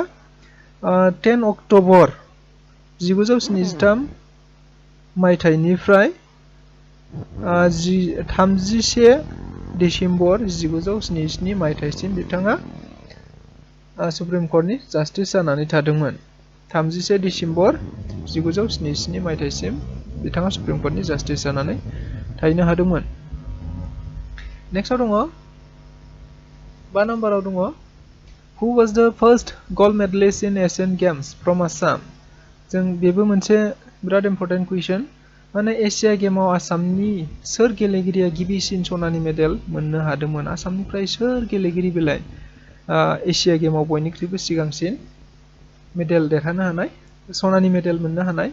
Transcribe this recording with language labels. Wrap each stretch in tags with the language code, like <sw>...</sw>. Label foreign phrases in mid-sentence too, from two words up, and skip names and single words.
<brx>10 अक्ट'बर 1973 मायथाइनिफ्राय 31 डिसेम्बर 1977 मायथाइसिम बिथाङा सुप्रिम कर्टनि जास्टिस जानानै थादोंमोन। 31 डिसेम्बर 1977 मायथाइसिम बिथाङा सुप्रिम कर्टनि जास्टिस जानानै थाहैनो हादोंमोन। नेक्स्टआव दङ 5 नम्बराव दङ</brx> <en>who was the first gold medalist in Asian Games from Assam.</en> <brx>जों बेबो मोनसे बिराद</brx> <en>important question.</en> <brx>माने एशिया गेमाव आसामनि सोर गेलेगिरिया गिबिसिन सनानि मेडेल मोननो हादोंमोन? आसामनिफ्राय सोर गेलेगिरि बेलाय एशिया गेमाव बयनिख्रुइबो सिगांसिन मेडेल देरहानो हानाय, सनानि मेडेल मोननो हानाय?</brx>